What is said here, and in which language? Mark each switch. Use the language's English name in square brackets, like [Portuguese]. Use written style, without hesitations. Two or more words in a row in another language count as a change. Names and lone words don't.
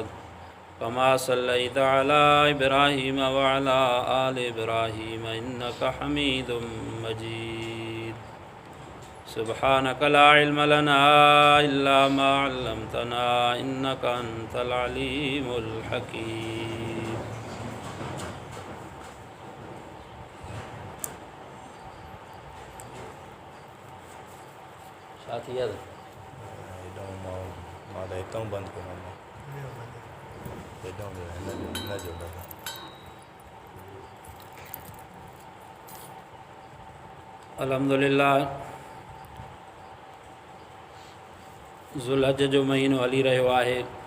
[Arabic] كما صليت على إبراهيم وعلى آل إبراهيم إنك حميد مجيد سبحانك لا علم لنا إلا ما علمتنا إنك أنت العليم الحكيم साथी याद [Sindhi] बंद करो अल्हम्दुलिल्लाह ज़ुल्हज जो महीनो हली रहियो आहे।